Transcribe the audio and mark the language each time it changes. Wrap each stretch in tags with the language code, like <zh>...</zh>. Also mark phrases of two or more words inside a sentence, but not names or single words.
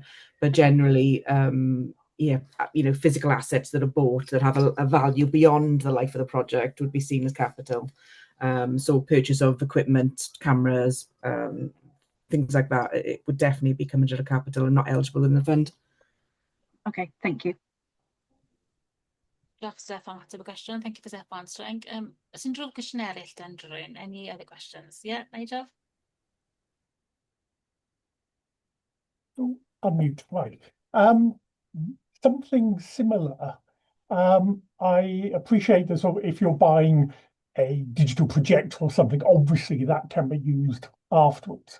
<en>But generally, physical assets that are bought that have a value beyond the life of the project would be seen as capital. So purchase of equipment, cameras, things like that, it would definitely be coming under capital and not eligible in the fund. Okay, thank you.</en> <cy>Diolch, Steffan, ateb y cwestiwn.</cy> <en>Thank you for Steffan answering.</en> <cy>Oes unrhyw cwestiwn eraill dan rhywun?</cy> <en>Any other questions? Yeah, Nigel? Unmute, right. Something similar. I appreciate that sort of if you're buying a digital projector or something, obviously that can be used afterwards.</en>